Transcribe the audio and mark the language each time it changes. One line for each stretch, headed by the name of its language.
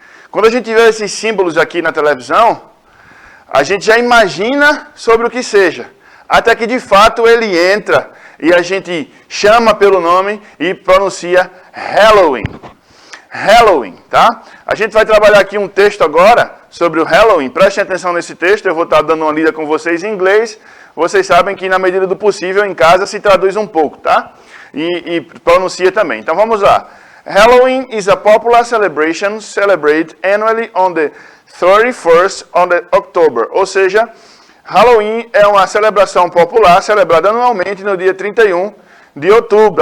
Portuguese: Quando a gente vê esses símbolos aqui na televisão, a gente já imagina sobre o que seja, até que de fato ele entra e a gente chama pelo nome e pronuncia Halloween. Halloween, tá? A gente vai trabalhar aqui um texto agora sobre o Halloween. Prestem atenção nesse texto, eu vou estar dando uma lida com vocês em inglês. Vocês sabem que na medida do possível em casa se traduz um pouco, tá? E pronuncia também. Então vamos lá.
English: Halloween is a popular celebration celebrated annually on the 31st of October.
Portuguese: Ou seja, Halloween é uma celebração popular celebrada anualmente no dia 31 de outubro.